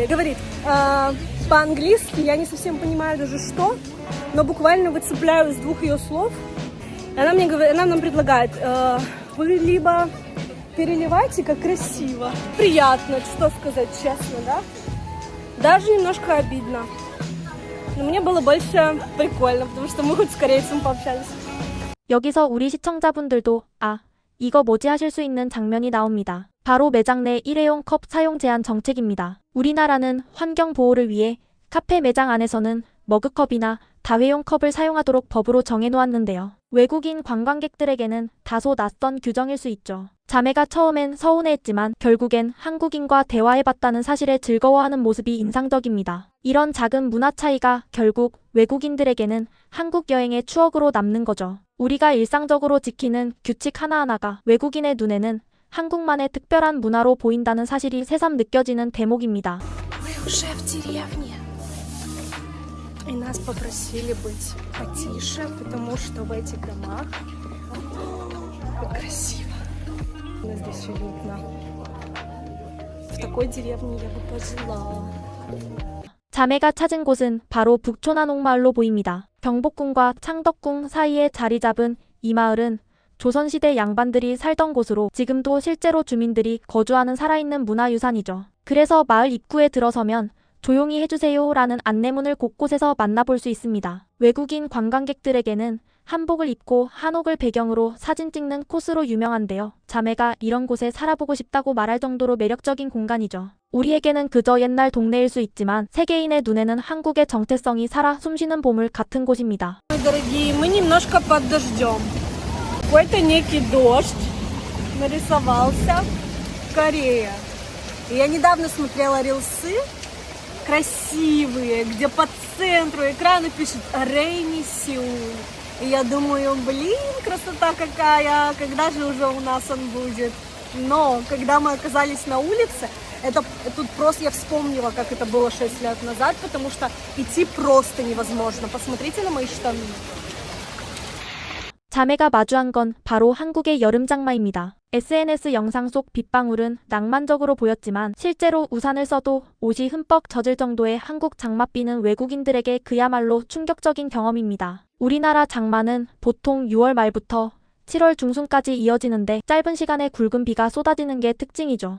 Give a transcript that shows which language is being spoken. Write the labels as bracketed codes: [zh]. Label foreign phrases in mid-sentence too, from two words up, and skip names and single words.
[ru] Говорит по-английски, я не совсем понимаю даже что, но буквально выцепляю из двух ее слов. И она, она нам предлагает, вы либо переливайте, как красиво. Приятно, что сказать, честно, да? Даже немножко обидно. Но мне было больше прикольно, потому что мы хоть с корейцем пообщались. [ko] 여기서 우리 시청자분들도 이거 뭐지 하실 수 있는 장면이 나옵니다. 바로 매장 내 일회용 컵 사용 제한 정책입니다. 우리나라는 환경 보호를 위해 카페 매장 안에서는 머그컵이나 다회용 컵을 사용하도록 법으로 정해놓았는데요. 외국인 관광객들에게는 다소 낯선 규정일 수 있죠. 자매가 처음엔 서운해했지만 결국엔 한국인과 대화해봤다는 사실에 즐거워하는 모습이 인상적입니다. 이런 작은 문화 차이가 결국 외국인들에게는 한국 여행의 추억으로 남는 거죠. 우리가 일상적으로 지키는 규칙 하나하나가 외국인의 눈에는 한국만의 특별한 문화로 보인다는 사실이 새삼 느껴지는 대목입니다. [ru] Мы уже в деревне. И нас попросили быть потише, потому что в этих домах как красиво. У нас здесь уютно. В такой деревне я бы пожила. [ko] 자매가 찾은 곳은 바로 북촌한옥마을로 보입니다. 경복궁과 창덕궁 사이에 자리 잡은 이 마을은 조선시대 양반들이 살던 곳으로 지금도 실제로 주민들이 거주하는 살아있는 문화유산이죠. 그래서 마을 입구에 들어서면 조용히 해주세요 라는 안내문을 곳곳에서 만나볼 수 있습니다. 외국인 관광객들에게는 한복을 입고 한옥을 배경으로 사진 찍는 코스로 유명한데요. 자매가 이런 곳에 살아보고 싶다고 말할 정도로 매력적인 공간이죠. 우리에게는 그저 옛날 동네일 수 있지만 세계인의 눈에는 한국의 정체성이 살아 숨쉬는 보물 같은 곳입니다. [ru] Дорогие, мы немножко под дождем. Какой-то некий дождь нарисовался в Корее. И я недавно смотрела рилсы красивые, где по центру экрана пишет [en] «Rainy Seoul». [ru] И я думаю, блин, красота какая, когда же уже у нас он будет? Но когда мы оказались на улице, тут просто я вспомнила, как это было 6 лет назад, потому что идти просто невозможно. Посмотрите на мои штаны. [ko] 자매가 마주한 건 바로 한국의 여름 장마입니다. SNS 영상 속 빗방울은 낭만적으로 보였지만 실제로 우산을 써도 옷이 흠뻑 젖을 정도의 한국 장맛비는 외국인들에게 그야말로 충격적인 경험입니다. 우리나라 장마는 보통 6월 말부터 7월 중순까지 이어지는데 짧은 시간에 굵은 비가 쏟아지는 게 특징이죠.